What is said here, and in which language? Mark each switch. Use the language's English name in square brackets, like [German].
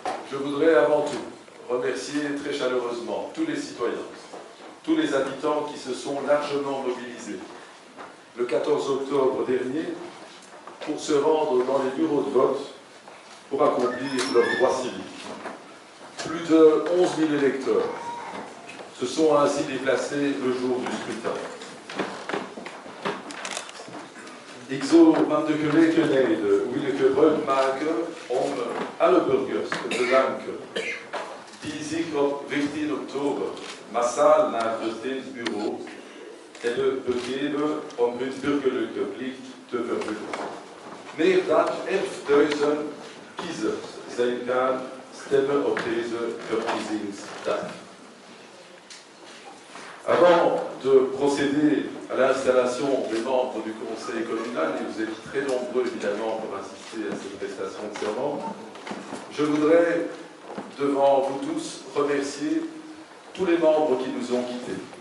[French] Je voudrais avant tout remercier très chaleureusement tous les citoyens, tous les habitants qui se sont largement mobilisés le 14 octobre dernier pour se rendre dans les bureaux de vote pour accomplir leurs droits civiques. Plus de 11 000 électeurs se sont ainsi déplacés le jour du scrutin. [Dutch] Ik zou aan de gelegenheid wil ik gebruik maken om alle burgers te bedanken die zich op 14 oktober massaal naar het stembureau hebben begeven om hun burgerlijke plicht te vervullen. Meer dan 11.000 kiezers zijn gaan stemmen op deze verkiezingsdag. [French] Avant de procéder à l'installation des membres du conseil communal, et vous êtes très nombreux évidemment pour assister à cette prestation de serment, je voudrais devant vous tous remercier tous les membres qui nous ont quittés.